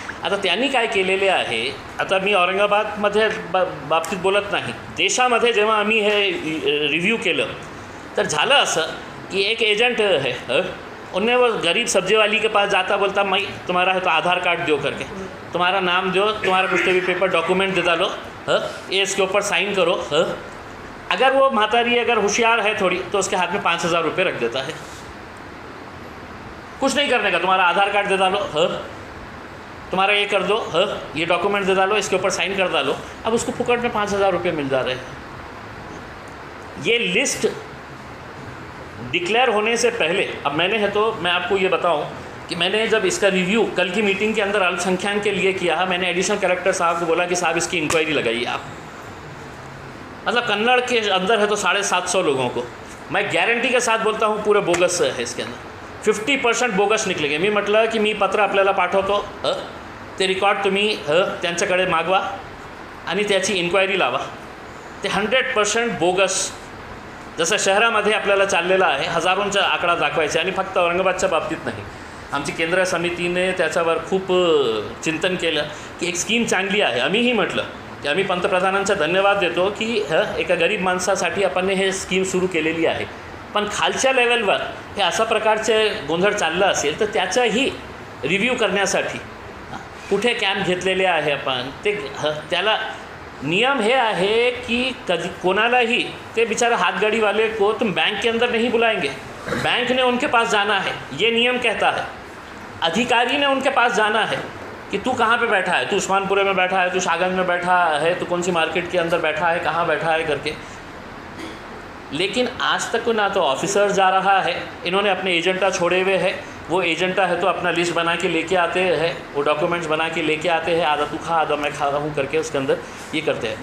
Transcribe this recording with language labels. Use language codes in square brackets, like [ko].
[mr] आता त्यांनी काय केलेले आहे, आता मी औरंगाबादमध्ये बाबतीत बोलत नाही, देशामध्ये जेव्हा आम्ही हे रिव्ह्यू केलं तर झालं असं कि [hi] एक एजेंट है, उन्हें वो गरीब सब्जी वाली के पास जाता, बोलता मैं तुम्हारा है तो आधार कार्ड दो करके, तुम्हारा नाम दो, तुम्हारा कुछ भी पेपर डॉक्यूमेंट दे डालो, ये इसके ऊपर साइन करो. अगर वो म्हातारी अगर होशियार है थोड़ी तो उसके हाथ में 5,000 रुपये रख देता है. कुछ नहीं करने का, तुम्हारा आधार कार्ड दे डालो, तुम्हारा ये कर दो, ये डॉक्यूमेंट दे डालो, इसके ऊपर साइन कर डालो. अब उसको फुकट में 5,000 रुपये मिल जा रहे हैं. ये लिस्ट डिक्लेयर होने से पहले, अब मैंने है तो मैं आपको ये बताऊं कि मैंने जब इसका रिव्यू कल की मीटिंग के अंदर अल्पसंख्यक के लिए किया है, मैंने एडिशनल कलेक्टर साहब को बोला कि साहब इसकी इंक्वायरी लगाइए आप. मतलब कन्नड़ के अंदर है तो 750 लोगों को, मैं गारंटी के साथ बोलता हूँ पूरे बोगस है इसके अंदर. 50% बोगस निकलेंगे. [mr] मी म्हटलं की मी पत्र आपल्याला पाठवतो, ते रिकॉर्ड तुम्ही त्यांच्याकडे मागवा आणि त्याची इन्क्वायरी लावा. ते 100% बोगस जसं शहरामध्ये आपल्याला चाललेलं आहे, हजारोंचा आकडा दाखवायचा. आणि फक्त औरंगाबादच्या बाबतीत नाही, आमची केंद्र समितीने त्याच्यावर खूप चिंतन केलं की एक स्कीम चांगली आहे. आम्हीही म्हटलं की आम्ही पंतप्रधानांचा धन्यवाद देतो की एका गरीब माणसासाठी आपण हे स्कीम सुरू केलेली आहे. पण खालच्या लेवलवर हे अशा प्रकारचे गोंधळ चाललं असेल तर त्याचाही रिव्ह्यू करण्यासाठी कुठे कॅम्प घेतलेले आहे आपण, ते त्याला नियम है आहे कि कभी कोनालाही ते [hi] बेचारा हाथगाड़ी वाले को तुम बैंक के अंदर नहीं बुलाएंगे, बैंक ने उनके पास जाना है, ये नियम कहता है. अधिकारी ने उनके पास जाना है कि तू कहाँ पे बैठा है, तू उस्मानपुरे में बैठा है, तू शागंज में बैठा है, तू कौन सी मार्केट के अंदर बैठा है, कहाँ बैठा है करके. लेकिन आज तक ना तो ऑफिसर जा रहा है, इन्होंने अपने एजेंटा छोड़े हुए हैं. वो एजेंटा है तो अपना लिस्ट बना के लेके आते हैं, वो डॉक्यूमेंट्स बना के लेके आते हैं, आधा तू खा आधा मैं खा रहा हूँ करके उसके अंदर ये करते हैं.